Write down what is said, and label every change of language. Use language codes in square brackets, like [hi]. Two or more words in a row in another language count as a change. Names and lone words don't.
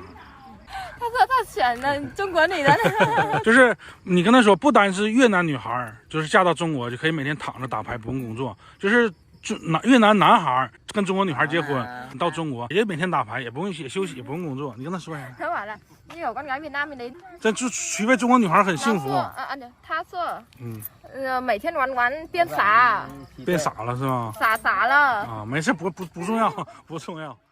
[zh] 他说他选了中国女人。就是你跟他说，不单是越南女孩，就是嫁到中国就可以每天躺着打牌不用工作，就是越南男孩跟中国女孩结婚，到中国也每天打牌，也不用休息，也不用工作。你跟他说呀。他说了，你有 [vi] con gái Việt Nam đến。 [zh] 这就娶位中国女孩很幸福。他说，每天玩变傻。变傻了是吗？傻了。啊，没事，不重要，不重要。